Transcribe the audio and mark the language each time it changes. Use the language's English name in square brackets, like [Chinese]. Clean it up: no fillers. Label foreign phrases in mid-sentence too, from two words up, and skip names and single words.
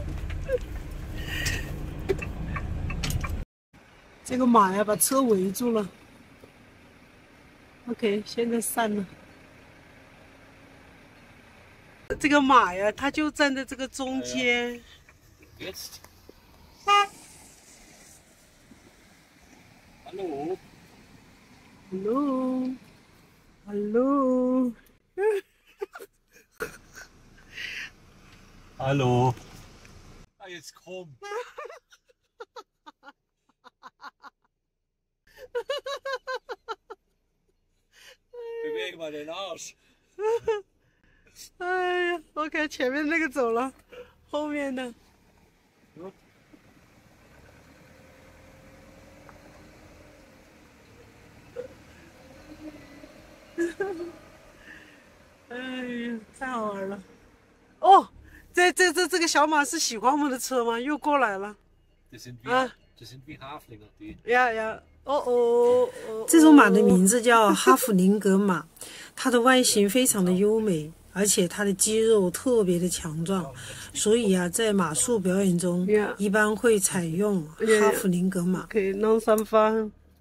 [Chinese] 这个马呀，把车围住了。OK， 现在散了。这个马呀，它就站在这个中间。 [German] Hallo. Hallo. Hallo. Hallo. Ah, jetzt komm. Beweg mal den Arsch. [Chinese] 哎呀 ，OK， 前面那个走了，后面的。哎呀，太好玩了！哦，这个小马是喜欢我们的车吗？又过来了。 [German] Das sind wie Haflinger, die. [Chinese] 呀，哦，这种马的名字叫哈弗林格马，它的外形非常的优美，而且它的肌肉特别的强壮，所以啊，在马术表演中一般会采用哈弗林格马。可以弄3番。